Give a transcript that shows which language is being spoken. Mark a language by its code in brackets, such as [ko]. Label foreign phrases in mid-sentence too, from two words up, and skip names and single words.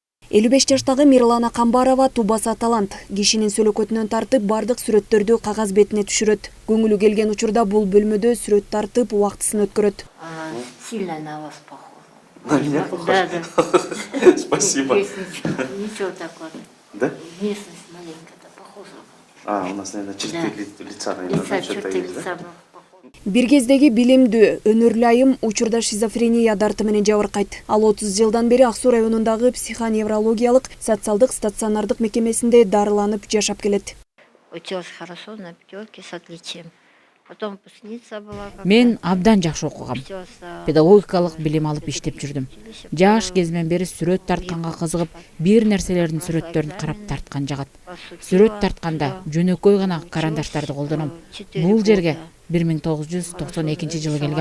[ky] 55 жаштагы Мирлана Камбарова тубаса талант. Кишинин сөлөкөтүнөн тартып бардык сүрөттөрдү кагаз бетине түшүрөт. Көңүлү келген учурда бул бөлмөдө сүрөт тартып убактысын өткөрөт. [ru] Сильно на вас похоже. На меня похоже? Да. Спасибо. Ничего такого. Да? Местность маленькая-то похожа. У нас, наверное, черты лица, Черты лица похожи. [ky] Бир кездеги билимдүү, өнөрлүү айым учурда шизофрения дарты менен жабыркайт. Ал 30 жылдан бери Ак Суу районундагы психоневрологиялык социалдык стационардык мекемесинде дарыланып жашап келет. [ru] Училась хорошо, на 5 с отличием. Потом выпускница была. [ky] Мен абдан жакшы окугам. Педагогикалык билим алып иштеп жүрдүм. Жаш кезимден бери сүрөт тартканга кызыгып, бир нерселердин сүрөттөрүн карап тарткан жагат. Сүрөт тартканда жөнөкөй гана карандаштарды колдоном. Бул жерге 1992 жылы келгем.